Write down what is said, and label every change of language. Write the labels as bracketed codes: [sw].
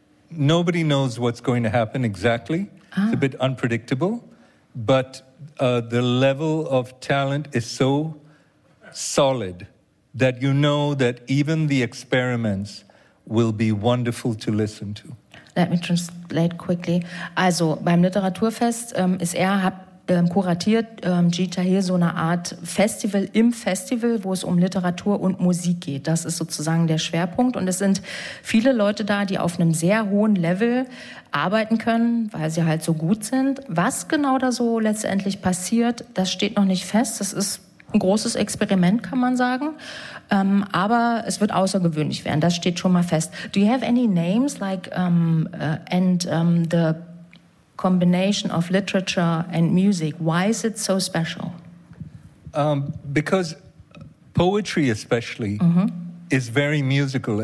[en] Nobody knows what's going to happen exactly. It's a bit unpredictable. But the level of talent is so solid that you know that even the experiments will be wonderful to listen to. Let me translate quickly. [de] Also, beim Literaturfest ist er kuratiert Jeet Tahir so eine Art Festival im Festival, wo es um Literatur und Musik geht. Das ist sozusagen der Schwerpunkt. Und es sind viele Leute da, die auf einem sehr hohen Level arbeiten können, weil sie halt so gut sind. Was genau da so letztendlich passiert, das steht noch nicht fest. Das ist ein großes Experiment, kann man sagen. Aber es wird außergewöhnlich werden. Das steht schon mal fest. [en] Do you have any names like the combination of literature and music? Why is it so special? Because poetry especially is very musical.